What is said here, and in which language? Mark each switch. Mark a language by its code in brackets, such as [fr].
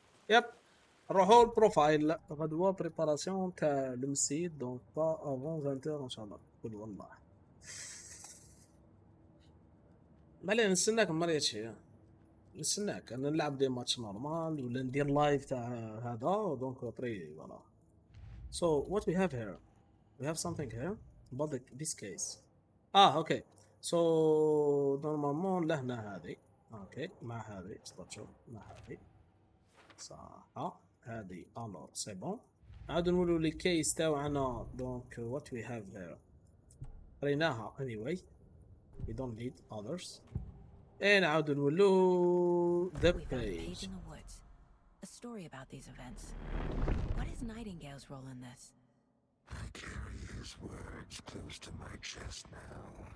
[ar] يب نروحو البروفايل غدوة بريباراسيون تاع المسيد دونك با افون 20 ان شاء الله. قول والله ما علينا نستناك مريتشي نستناك انا نلعب دي ماتش نورمال ولا ندير لايف تاع هذا دونك ابري فوالا. [en] So what we have here, we have something here about this case. [ar] اوكي سو نورمالمون لهنا هذه اوكي مع هذه استرجو مع هذه صح هذه الور سي بون. عاد نقولوا لي كيس تاعنا دونك [en] what we have here [ar] قريناها [en] anyway we don't need others. [ar] نعاود نولو the [en] We found a page page. in the woods. A story about these events. What is Nightingale's role in this? I carry his words close to my chest now.